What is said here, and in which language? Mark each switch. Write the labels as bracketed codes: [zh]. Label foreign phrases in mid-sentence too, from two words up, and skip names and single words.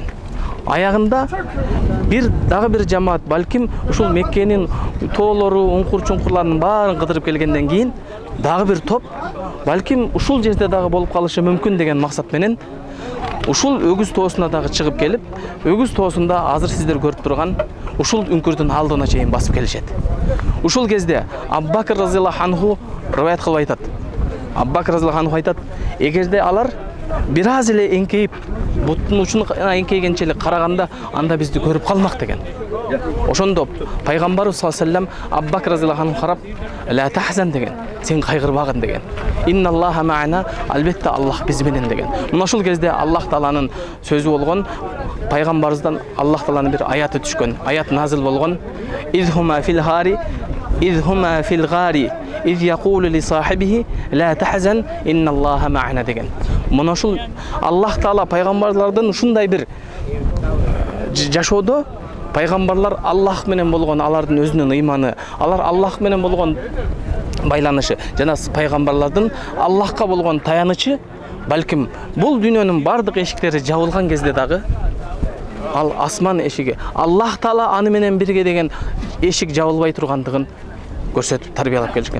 [ky] Аягында дагы бир жамаат, балким ушул Меккенин тоолору, уңкур-чуңкурларынын баарын кыдырып келгенден кийин дагы бир топ балким ушул жерде дагы болуп калышы мүмкүн деген максат менен ушул өгүз тоосуна дагы чыгып келип, өгүз тоосунда азыр сиздер көрүп турган ушул үңкүрдүн алдына чейин басып келишет. Ушул кезде Абу Бакр [ar] رضي الله عنه [ky] риваят кылып айтат. Абу Бакр [ar] رضي الله عنه [ky] айтат, эгерде алар бир аз эле эңкейип, буттун учуна эңкейгенчелик караганда, анда бизди көрүп калмак деген. Ошондо пайгамбарыбыз [ar] صلى الله عليه وسلم [ky] Абу Бакр [ar] رضي الله عنه [ky] карап, [ar] "لا تحزن" деген. [ky] Сен кайгырбагын деген. [ar] "إن الله معنا", [ky] албетте Аллах биз менен деген. Мына ушул кезде Аллах Тааланын сөзү болгон, пайгамбарыбыздан Аллах Тааланын бир аяты түшкөн, аят назил болгон. [ar] "إذ هما في الغار، إذ هما في الغار، إذ يقول لصاحبه، لا تحزن، إن الله معنا" деген. [ky] Мына ушул Аллах Таала пайгамбарлардын ушундай бир жашоодо пайгамбарлар Аллах менен болгон алардын өзүнүн ыйманы, алар Аллах менен болгон байланышы, жана пайгамбарлардын Аллахка болгон таянычы, балким бул дүйнөнүн бардык эшиктери жабылган кезде дагы ал асман эшиги, Аллах Таала аны менен бирге деген эшик жабылбай тургандыгын көрсөтүп тарбиялап келишкен.